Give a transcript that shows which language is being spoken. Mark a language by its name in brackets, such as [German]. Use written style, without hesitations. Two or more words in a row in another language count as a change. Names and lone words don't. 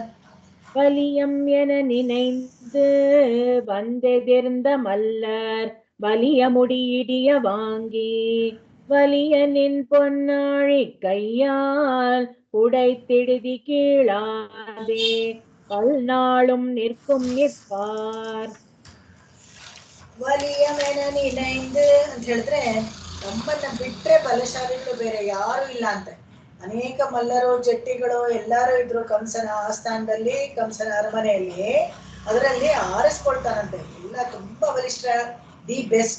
[Tamil] வலியம் என நினைந்து வந்தெதிர்ந்த மல்லர் வலிய முடியிடிய வாங்கி வலிய நின் பொன்னாழி கையால் உடைத்திடுதி கீழாதே பல்நாளும் நிற்கும் இப்பார் வலியம் என நினைந்து [Kannada] ಅಂತ ಹೇಳಿದ್ರೆ ನಮ್ಮನ್ನ ಬಿಟ್ರೆ ಬಲಶಾಲಿಗಳು ಬೇರೆ ಯಾರು ಇಲ್ಲ ಅಂತ. ಅನೇಕ ಮಲ್ಲರು ಜಟ್ಟಿಗಳು ಎಲ್ಲಾರು ಇದ್ರು ಕಂಸನ ಆಸ್ಥಾನದಲ್ಲಿ, ಕಂಸನ ಅರಮನೆಯಲ್ಲಿ. ಅದರಲ್ಲಿ ಆರಿಸ್ಕೊಳ್ತಾನಂತೆ ಎಲ್ಲ ತುಂಬಾ ಬಲಿಷ್ಠ, [English] the best.